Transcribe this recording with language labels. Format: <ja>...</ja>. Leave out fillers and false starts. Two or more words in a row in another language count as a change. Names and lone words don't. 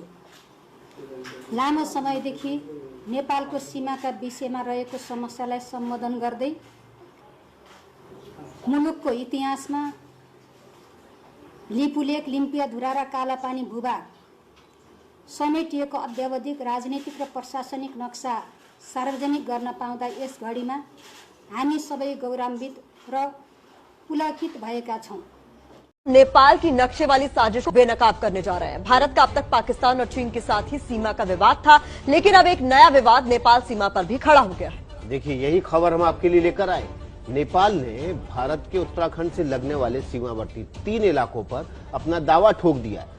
<ne>लामो समयदेखि नेपालको सीमाका विषयमा रहेको समस्यालाई सम्बोधन गर्दै मुलुकको इतिहासमा लिपुलेक, लिम्पियाधुरा र कालापानी भूभाग समेटिएको अद्यावधिक राजनीतिक र प्रशासनिक नक्सा सार्वजनिक गर्न पाउँदा यस घडीमा हामी सबै गौरवान्वित र पुलकित भएका छौं।</ne> <hi>नेपाल की नक्शे वाली साजिश को बेनकाब करने जा रहे हैं। भारत का अब तक पाकिस्तान और चीन के साथ ही सीमा का विवाद था, लेकिन अब एक नया विवाद नेपाल सीमा पर भी खड़ा हो गया है। देखिए, यही खबर हम आपके लिए लेकर आए। नेपाल ने भारत के उत्तराखंड से लगने वाले सीमावर्ती 3 इलाकों पर अपना दावा ठोक दिया है।</hi>